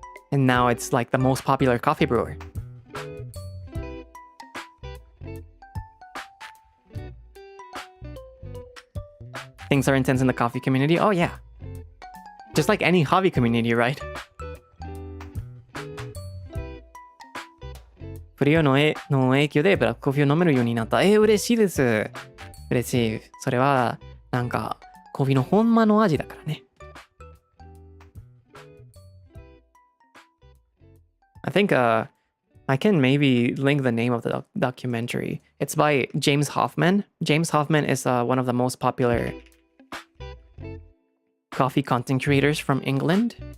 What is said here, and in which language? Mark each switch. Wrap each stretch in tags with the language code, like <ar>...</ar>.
<en>And now it's like the most popular coffee brewer. Things are intense in the coffee community. Oh yeah. Just like any hobby community, right?</en> <ja>フリオの影響でブラックコーヒーを飲めるようになった。嬉しいです。嬉しい。それはなんかコーヒーのほんまの味だからね。</ja> <en>I think I can maybe link the name of the documentary. It's by James Hoffman. James Hoffman is one of the most popular coffee content creators from England.</en>